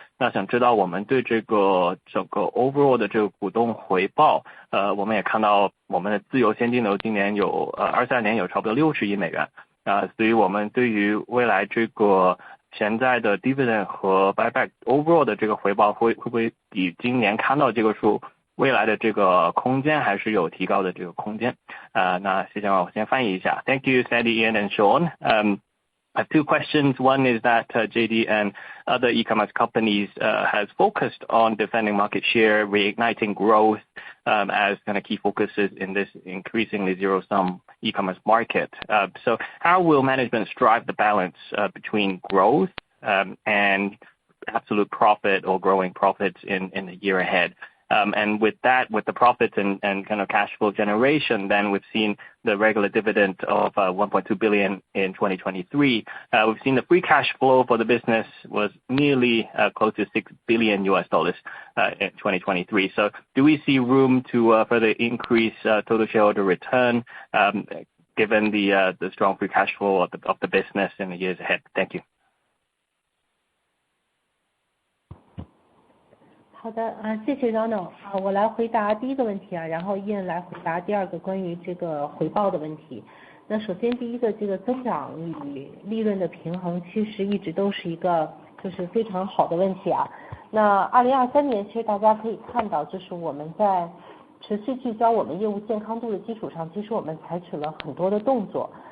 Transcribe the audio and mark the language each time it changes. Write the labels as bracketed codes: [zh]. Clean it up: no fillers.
[zh] 那想知道我们对这个整个 overall 的这个股东回报，我们也看到我们的自由现金流今年有23年有差不多60亿美元。所以我们对于未来这个潜在的 dividend 和 buyback overall 的这个回报会不会比今年看到这个数未来的这个空间还是有提高的这个空间？那谢谢，我先翻译一下。 [en] Thank you, Sandy, Ian, and Sean. I have two questions. One is that JD and other e-commerce companies has focused on defending market share, reigniting growth as kind of key focuses in this increasingly zero-sum e-commerce market. So how will management strive the balance between growth and absolute profit or growing profits in the year ahead. And with that, with the profits and kind of cash flow generation, then we've seen the regular dividend of 1.2 billion in 2023. We've seen the free cash flow for the business was nearly close to $6 billion in 2023. So do we see room to further increase total shareholder return, given the strong free cash flow of the business in the years ahead? Thank you. [zh] 好的，谢谢 Ronald。我来回答第一个问题然后 Ian 来回答第二个关于这个回报的问题。那首先第一个这个增长与利润的平衡其实一直都是一个就是非常好的问题那2023年其实大家可以看到，就是我们在持续聚焦我们业务健康度的基础上，其实我们采取了很多的动作。